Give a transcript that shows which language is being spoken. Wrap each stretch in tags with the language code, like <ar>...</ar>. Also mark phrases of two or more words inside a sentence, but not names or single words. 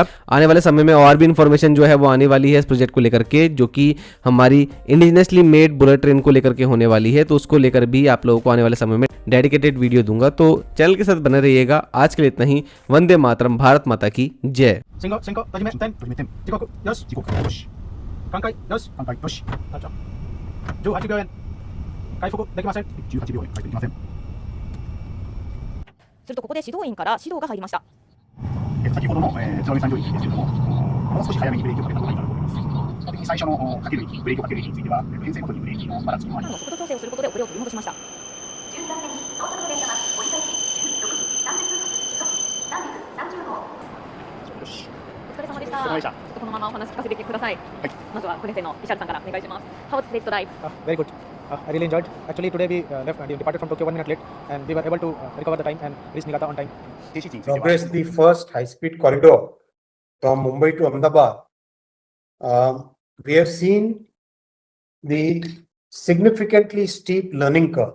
<hi>आने वाले समय में और भी इन्फॉर्मेशन जो है वो आने वाली है इस प्रोजेक्ट को लेकर के, जो कि हमारी</hi> <en>indigenously made bullet train</en> <hi>को लेकर के होने वाली है। तो उसको लेकर भी आप लोगों को आने वाले समय में</hi> <en>dedicated video</en> <hi>दूंगा, तो चैनल के साथ बने रहिएगा। आज के लिए इतना ही। वंदे मातरम, भारत माता की जय।</hi> <ja>するとここで指導員から指導が入りました。先ほどの津波三条駅ですけれども、もう少し早めにブレーキをかけた方がいいかなと思います。基本的に最初のかける駅、ブレーキをかける駅については、編成ごとにブレーキのばらつきもあります。速度調整をすることで遅れを取り戻しました。 12番線に到着の電車は折り返し16時30分発、南陸30号。お疲れ様でした。ちょっとこのままお話聞かせてください。まずは5年生のリシャルさんからお願いします。</ja> <en>How was the drive? Very good. I really enjoyed. Actually, today we departed from Tokyo 1 minute late, and we were able to recover the time and reach Niigata on time. Progress the first high-speed corridor from Mumbai to Ahmedabad. We have seen the significantly steep learning curve.</en>